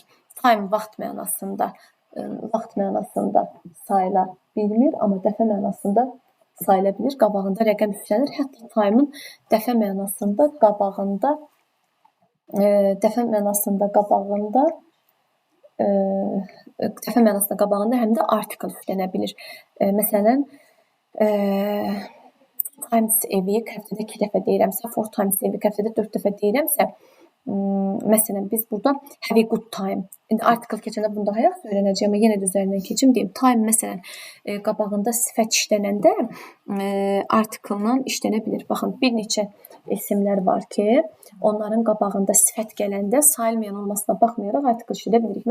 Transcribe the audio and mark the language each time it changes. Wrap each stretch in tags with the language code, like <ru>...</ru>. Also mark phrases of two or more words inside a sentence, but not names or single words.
<az>Time vaxt mənasında sayıla bilmir, amma dəfə mənasında sayıla bilir. Qabağında rəqəm yüklənir. Hətta time'ın dəfə mənasında qabağında həm də article yüklənə bilir. Məsələn,</az> <en>times a week</en> <az>həftədə 2 dəfə deyirəmsə, 4</az> <en>times a week</en> <az>həftədə 4 dəfə deyirəmsə, məsələn, biz burada</az> <en>have a good time.</en> <az>İndi article keçəndə bunu daha yaxşı öyrənəcəyəm, amma yenə də üzərindən keçim deyim. Time məsələn, qabağında sifət işlənəndə article-la işlənə bilir. Baxın, bir neçə isimlər var ki, onların qabağında sifət gələndə sayılmayan olmasına baxmayaraq article işlədə bilirik.</az>